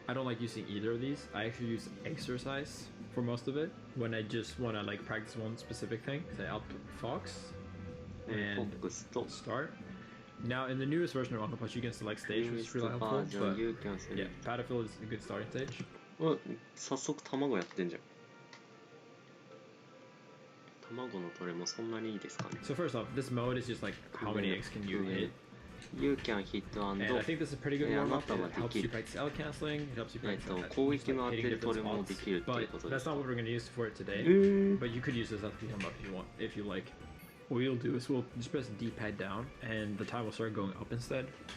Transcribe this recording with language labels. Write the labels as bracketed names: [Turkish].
[English] I don't like using either of these. I actually use exercise for most of it when I just want to practice one specific thing. Say output Fox and start. Now in the newest version of Uncle Punch you can select stage, which is really helpful, but yeah, Battlefield is a good starting stage. [Japanese] 早速卵やってんじゃん。卵のトレもそんなにいいですかね。 [English] So first off, this mode is just how many eggs can you hit? You can hit and I think this is a pretty good warm-up. It helps you practice L canceling, it helps you practice hitting different spots, but that's not what we're going to use for it today. But you could use this as a warm-up if you like. What we'll do is we'll just press D-pad down and the time will start going up instead.